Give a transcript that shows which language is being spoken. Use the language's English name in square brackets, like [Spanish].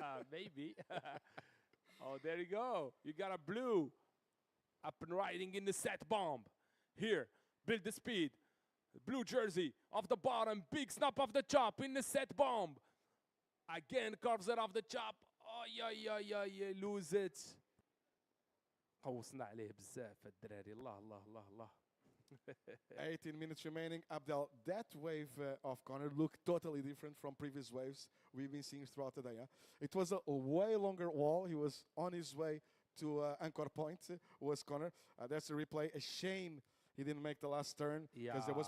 [English] Maybe. Oh, there you go. You got a blue up and riding in the set bomb. Here, build the speed. Blue jersey off the bottom. Big snap off the chop in the set bomb. Again, carves it off the chop. Oh, yeah, lose it. [Arabic] قوصنا عليه بزاف الدراري الله الله الله الله. [English] 18 minutes remaining. Abdel, that wave of Connor looked totally different from previous waves we've been seeing throughout the day. Huh? It was a way longer wall. He was on his way to anchor point, was Connor. That's a replay. A shame he didn't make the last turn because there was